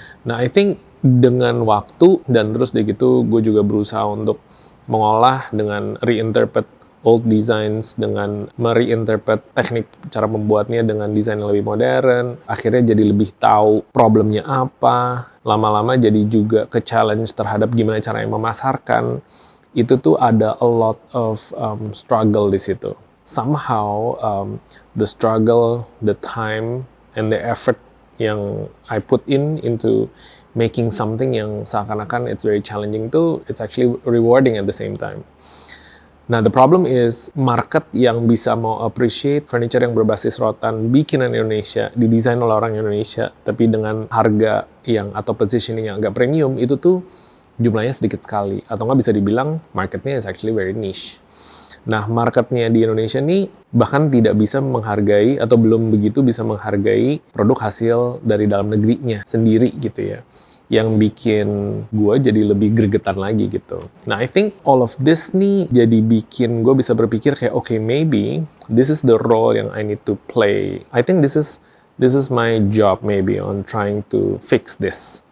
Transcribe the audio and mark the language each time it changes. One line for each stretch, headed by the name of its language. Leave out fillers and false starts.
Indonesian: Nah, I think dengan waktu dan terus deh gitu gue juga berusaha untuk mengolah dengan
English: reinterpret old designs,
Indonesian: dengan mereinterpret teknik cara membuatnya dengan desain yang lebih modern. Akhirnya jadi lebih tahu problemnya apa. Lama-lama jadi juga ke challenge terhadap gimana caranya memasarkan. itu tuh ada
English: a lot of struggle
Indonesian: di situ.
English: Somehow the struggle, the time, and the effort yang I put into making something
Indonesian: yang seakan-akan
English: it's very challenging tuh, it's actually rewarding at the same time.
Indonesian: Nah,
English: the problem is
Indonesian: market yang bisa mau appreciate furniture yang berbasis rotan bikinan Indonesia, didesain oleh orang Indonesia, tapi dengan harga yang atau positioning yang agak premium, itu tuh jumlahnya sedikit sekali. Atau nggak bisa dibilang marketnya
English: is actually very niche.
Indonesian: Nah, marketnya di Indonesia nih bahkan tidak bisa menghargai atau belum begitu bisa menghargai produk hasil dari dalam negerinya sendiri gitu ya. Yang bikin gue jadi lebih gregetan lagi gitu.
English: Nah, I think all of this nih
Indonesian: jadi bikin gue bisa berpikir kayak,
English: okay, maybe this is the role yang I need to play. I think this is my job maybe on trying to fix this.